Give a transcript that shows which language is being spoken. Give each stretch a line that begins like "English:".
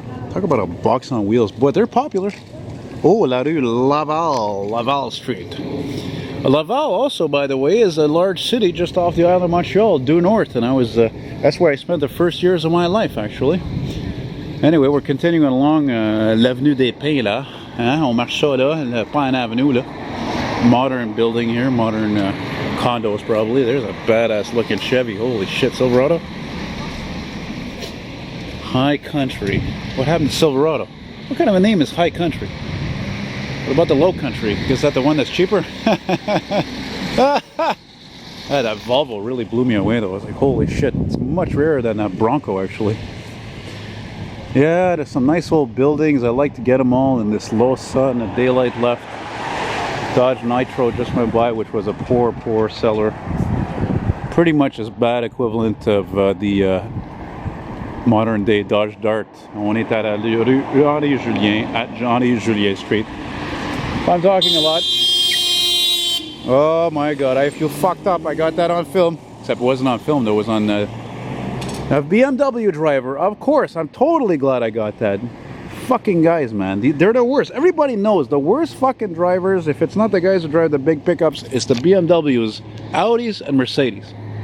English: Talk about a box on wheels. Boy, they're popular. Oh, La Rue Laval Street. Laval also, by the way, is a large city just off the island of Montreal, due north. And that's where I spent the first years of my life, actually. Anyway, we're continuing along l'avenue des Pins, là.
French: On marche ça, là, pas une avenue, là.
English: Modern building here, modern condos, probably. There's a badass looking Chevy. Holy shit, Silverado. High Country. What happened to Silverado? What kind of a name is High Country? What about the Low Country? Is that the one that's cheaper? That Volvo really blew me away, though. I was like, holy shit. It's much rarer than that Bronco, actually. Yeah, there's some nice old buildings. I like to get them all in this low sun, the daylight left. Dodge Nitro just went by, which was a poor seller. Pretty much as bad equivalent of the modern day Dodge Dart.
French: On est à la rue Henri-Julien,
English: at Henri-Julien Street. I'm talking a lot. Oh my god, I feel fucked up. I got that on film. Except it wasn't on film, though. It was on a BMW driver. Of course, I'm totally glad I got that. Fucking guys, man. They're the worst. Everybody knows the worst fucking drivers, if it's not the guys who drive the big pickups, it's the BMWs, Audis, and Mercedes.